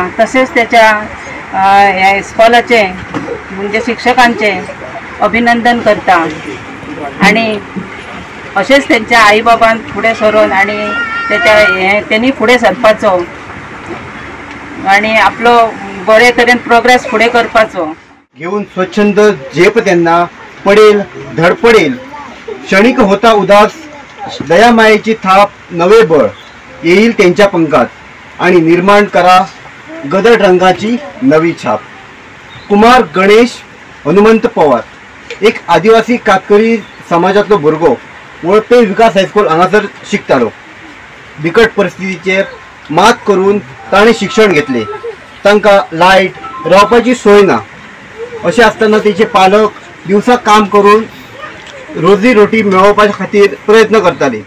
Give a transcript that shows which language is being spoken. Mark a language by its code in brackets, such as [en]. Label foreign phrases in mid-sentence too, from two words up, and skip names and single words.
[kok] तशेंच तेच्या ह्या इस्कॉलाचे म्हणजे शिक्षकांचें अभिनंदन करता आनी अशेंच तेंच्या आई बाबान फुडें सरून आनी तेणी फुडें सरपाचो आनी आपलो बरे तरेन प्रोग्रेस फुडें करपाचो। [mr] घेऊन स्वच्छंद झेप त्यांना पडेल धडपडेल, क्षणिक होता उदास, दयामायेची थाप नवे बळ येईल त्यांच्या पंखात आणि निर्माण करा गडद रंगाची नवी छाप। [kok] कुमार गणेश हनुमंत पवार, एक आदिवासी कातकरी समाजातलो भुरगो वळपे विकास हायस्कूल हांगासर शिकतालो। बिकट परिस्थितीचेर मात करून ताणें शिक्षण घेतले। तांकां लायट रावपाची सोय ना, अशें आसतना तेचे पालक दिवसा काम करून रोजी रोटी मेळोवपा खातीर प्रयत्न करताले।